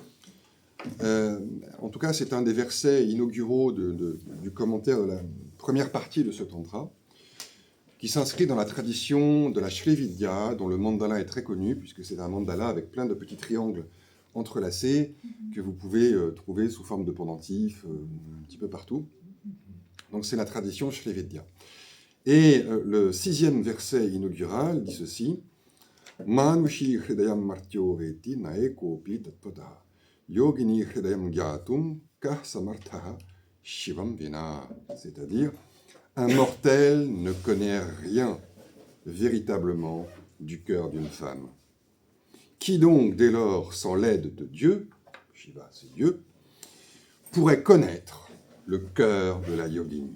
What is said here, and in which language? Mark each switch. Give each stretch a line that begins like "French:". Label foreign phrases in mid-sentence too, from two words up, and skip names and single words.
French: En tout cas, c'est un des versets inauguraux du commentaire de la première partie de ce tantra, qui s'inscrit dans la tradition de la Shri Vidya, dont le mandala est très connu, puisque c'est un mandala avec plein de petits triangles entrelacés que vous pouvez trouver sous forme de pendentifs un petit peu partout. Donc c'est la tradition Shri Vidya. Et le 6e verset inaugural dit ceci:
Sanskrit: मानुषी हृदयं मर्त्यो वेत्ति नैकोऽपि तत्त्वतः योगिनी हृदयं ज्ञातुं कः समर्थः शिवं विना.
French: C'est-à-dire, un mortel ne connaît rien véritablement du cœur d'une femme. Qui donc, dès lors, sans l'aide de Dieu, Shiva c'est Dieu, pourrait connaître le cœur de la yogini?